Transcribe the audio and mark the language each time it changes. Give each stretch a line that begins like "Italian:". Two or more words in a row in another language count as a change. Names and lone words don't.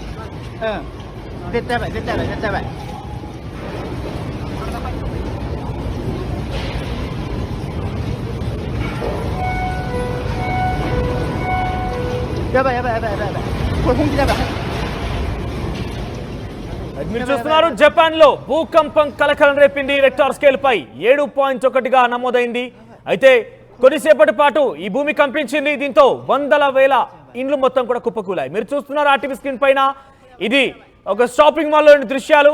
Japanese: 絶対やばい、絶対やばい。やばい。これ本気だやばい。
Telugu: మీరు చూస్తున్నారు, జపాన్ లో భూకంపం కలకలం రేపింది. రిక్టర్ స్కేల్ పై 7.1గా నమోదైంది. అయితే కొద్దిసేపటి పాటు ఈ భూమి కంపించింది. దీంతో వందల వేల ఇండ్లు మొత్తం కూడా కుప్పకూలాయి. మీరు చూస్తున్నారు ఆర్టీవీ స్క్రీన్ పైన, ఇది ఒక షాపింగ్ మాల్లోని దృశ్యాలు.